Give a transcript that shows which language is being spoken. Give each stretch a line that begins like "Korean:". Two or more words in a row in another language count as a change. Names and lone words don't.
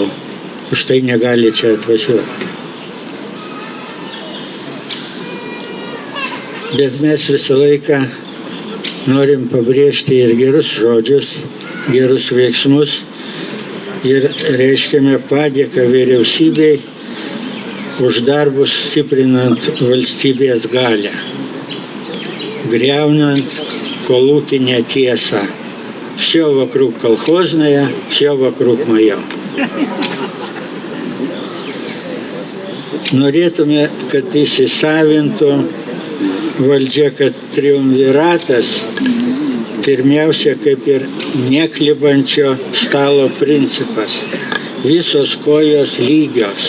Lithuanian: Už tai negali čia atvažiuoti. Bet mes visą laiką norim pabrėžti ir gerus žodžius, gerus veiksmus ir reiškiame padėką vyriausybei už darbus stiprinant valstybės galią, griaunant kolūkinę tiesą.
Russian: Все вокруг колхозное, все вокруг мое.
Lithuanian: Norėtume, kad įsisavintų valdžia, kad triumviratas pirmiausia kaip ir neklibančio stalo principas. Visos kojos lygios.